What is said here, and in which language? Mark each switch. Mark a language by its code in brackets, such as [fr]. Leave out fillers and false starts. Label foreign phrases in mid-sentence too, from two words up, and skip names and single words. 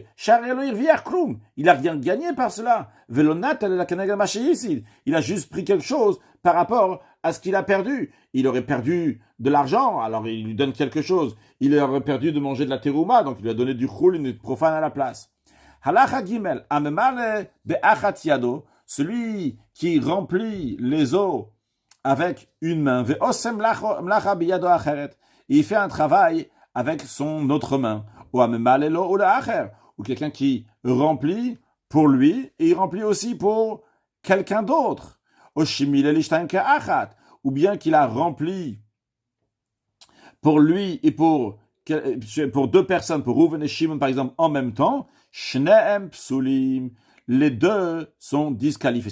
[fr] Il a rien gagné par cela. Il a juste pris quelque chose par rapport à ce qu'il a perdu. Il aurait perdu de l'argent, alors il lui donne quelque chose. Il aurait perdu de manger de la terouma, donc il lui a donné du choulin et du profane à la place. [he] הלכה ג, הממלא באחת ידו, [fr] celui qui remplit les eaux avec une main, [he] ועושה מלאכה בידו אחרת, [fr] il fait un travail avec son autre main, ou [he] הממלא לו ולאחר, [fr] ou quelqu'un qui remplit pour lui, et il remplit aussi pour quelqu'un d'autre. Ou bien qu'il a rempli pour lui et pour deux personnes, pour Reuven et Shimon par exemple, en même temps, [he] שניהם פסולים, [fr] les deux sont disqualifiés.